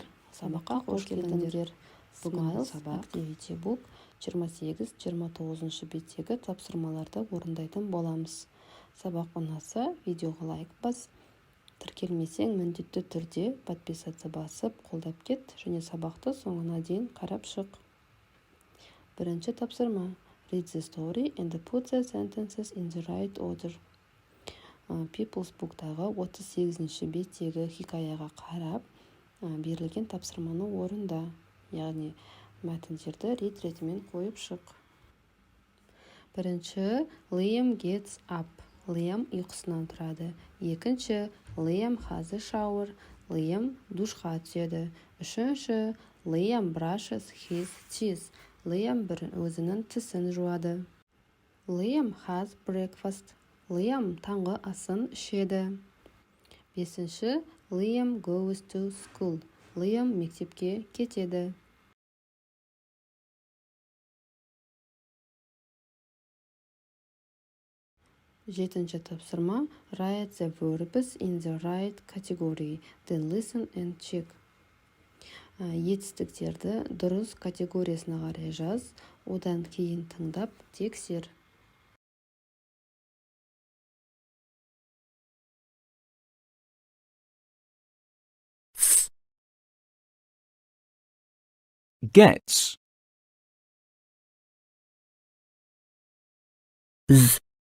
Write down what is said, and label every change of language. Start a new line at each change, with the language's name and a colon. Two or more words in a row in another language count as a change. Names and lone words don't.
Kazakh: Сабаққа қош келдіңдер. Бүгін сабақ Activity Book 28-29 беттегі тапсырмаларды орындайтын боламыз. Сабақ ұнаса, видеоға лайк бас. Тіркелмесең, міндетті түрде подписаться басып, қолдап кет, және сабақты соңына дейін қарап шық. Бірінші тапсырма.
English: Read the story and put the sentences in the right order.
Kazakh: People's Book'тағы 38-ші беттегі хикаяға қарап, берілген тапсырманы орында, яғни мәтіндерді рет ретімен қойып шық. Бірінші,
English: Liam gets up.
Kazakh: Liam ұйқысынан тұрады. Екінші,
English: Liam has a shower.
Kazakh: Liam душқа түседі. Үшінші,
English: Liam brushes his teeth.
Kazakh: Liam өзінің тісін жуады.
English: Liam has breakfast.
Kazakh: Liam таңғы асын ішеді. Бесінші,
English: Liam goes to school.
Kazakh: Liam мектепке кетеді. Жетінші тапсырма.
English: Write the verbs in the right category. Then listen and check.
Kazakh: Етістіктерді дұрыс категориясына қарай жаз, одан кейін тыңдап тексер.
English: Gets. Z.